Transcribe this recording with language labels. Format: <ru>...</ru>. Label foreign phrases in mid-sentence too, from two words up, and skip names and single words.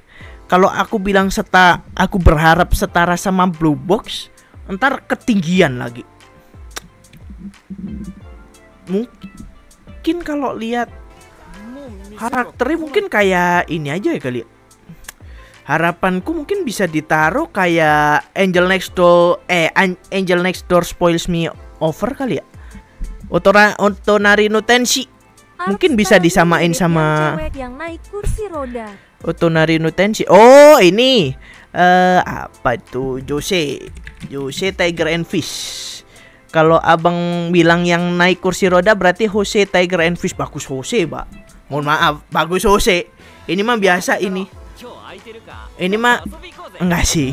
<id>Kalau aku bilang aku berharap setara sama Blue Box, ntar ketinggian lagi. Mungkin kalau lihat karakternya mungkin kayak ini aja ya kali ya. Harapanku mungkin bisa ditaruh kayak Angel Next Door Spoils Me Over kali ya. Otonari no Tenshi mungkin bisa disamain sama yang naik kursi roda. Otonari no Tenshi. Oh ini apa itu Jose Tiger and Fish. Kalau abang bilang yang naik kursi roda berarti Jose Tiger and Fish. Bagus Jose, Pak. Mohon maaf, bagus Jose. Ini mah biasa ini. Ini mah enggak sih.</id>